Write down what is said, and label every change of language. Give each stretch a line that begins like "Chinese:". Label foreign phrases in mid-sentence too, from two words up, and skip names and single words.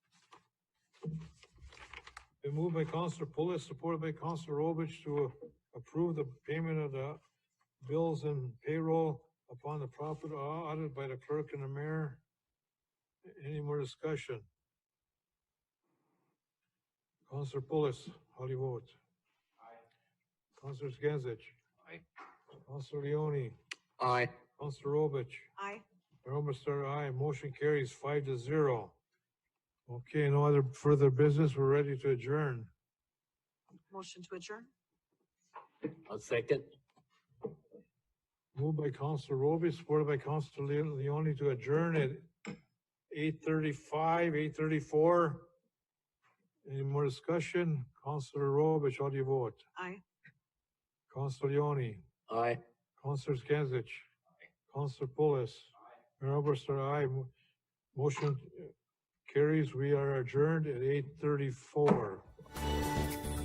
English: Been moved by Councilor Pulis, supported by Councilor Robich to approve the payment of the bills and payroll upon the proper audit by the clerk and the mayor. Any more discussion? Councilor Pulis, how do you vote? Aye. Councilor Skansich? Aye. Councilor Leone? Aye. Councilor Robich? Aye. Mayor Oberstar, aye. Motion carries 5-0. Okay, no other further business. We're ready to adjourn. Motion to adjourn. I'll second. Moved by Councilor Robich, supported by Councilor Leone to adjourn at 8:35, 8:34. Any more discussion? Councilor Robich, how do you vote? Aye. Councilor Leone? Aye. Councilor Skansich? Councilor Pulis? Mayor Oberstar, aye. Motion carries. We are adjourned at 8:34.